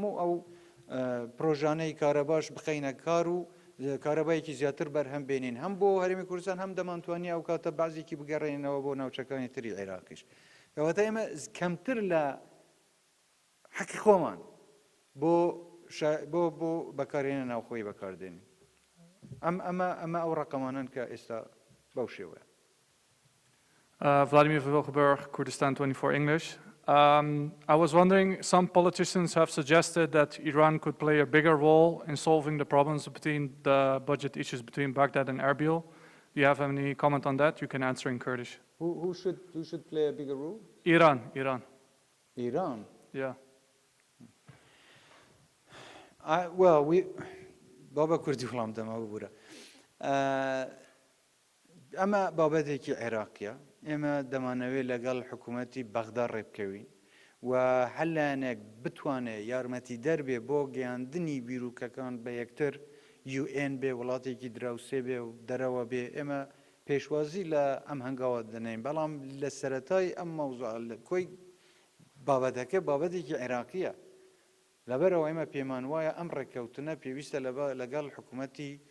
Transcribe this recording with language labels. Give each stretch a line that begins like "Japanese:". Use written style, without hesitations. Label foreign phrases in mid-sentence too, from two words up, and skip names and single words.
Central Kurdish: هەموو ئەو پرۆژانەی کارەباش بخەینە کار و کارەبایەکی زیاتر بەرهەم بێنین هەم بۆ هەرێمی کوردستان هەم دەمانتوانی ئەو کاتە بعضێکی بگەڕێنەوە بۆ ناوچەکانی تری عێراقیش کەواتە ئێمە کەمتر لە حەقی خۆمان بۆ بەکارهێنە ناوخۆی بەکاردێنین ئەمە ئەو ڕقەمانن کە ئێستا بەو شێوەیە.
English: Vladimir Wilgenburg, Kurdistan 24 English. I was wondering, some politicians have suggested that Iran could play a bigger role in solving the problems between the budget issues between Baghdad and Erbil. Do you have any comment on that? You can answer in Kurdish. Who should play a bigger role? Iran. Iran? Yeah. Well,
Central Kurdish: بابا کوردی وڵام دەما ببوورە. ئەمە بابەتێکی عێراقیە. ئێمە دەمانەوێت لەگەڵ حکوومەتی بەغدا ڕێبکەوین و هەلانێک بتوانێت یارمەتی دەربێ بۆ گەیاندنی بیرروکەکان بە یەکتر UN بێ وڵاتێکی دراوسێ بێ و دەرەوە بێ ئێمە پێشوازی لە ئەم هەنگاوە دەنین بەڵام لە سەرەتای ئەم مەوزوع کۆی بابەتەکە بابەتێکی عێراقیە لەبەرەوە ئێمە پێمان وایە ئەم ڕێککەوتنە پێویستە لەگەڵ حکوومەتی